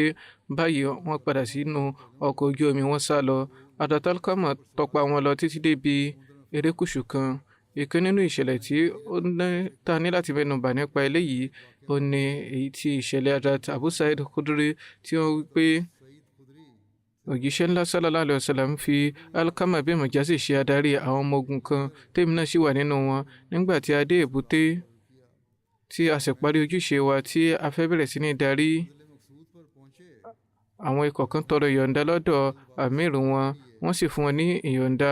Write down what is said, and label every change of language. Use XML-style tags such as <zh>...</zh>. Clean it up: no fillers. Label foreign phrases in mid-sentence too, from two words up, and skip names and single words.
<yo>Báyìí wọ́n padà sínú ọkọ̀ ojú omi, wọ́n sá lọ. Hazrat Alqama tọpa wọn lọ títí débi erékùṣù kan. Ìkan nínú ìṣẹ̀lẹ̀ tí ta ní láti mẹ́nubà nípa eléyìí ó ní èyí tí ìṣẹ̀lẹ̀ Hazrat Abu Sa'id Khudri tí wọ́n wí pé òjíṣẹ́ ńlá</yo> <ar>صلى الله عليه وسلم</ar> <yo>fi Alqama bin Majasi ṣe adarí àwọn ọmọ ogun kan tèmi náà sì wà nínú wọn. Nígbà tí a dé èbúté tí a sì parí ojúṣe wa tí a fẹ́ bẹ̀rẹ̀ sí ní darí, àwọn ikọ̀ kan tọrọ ìyọ̀ǹda lọ́dọ̀ amir wọn, wọ́n sì fún wọn ní ìyọ̀ǹda.</yo>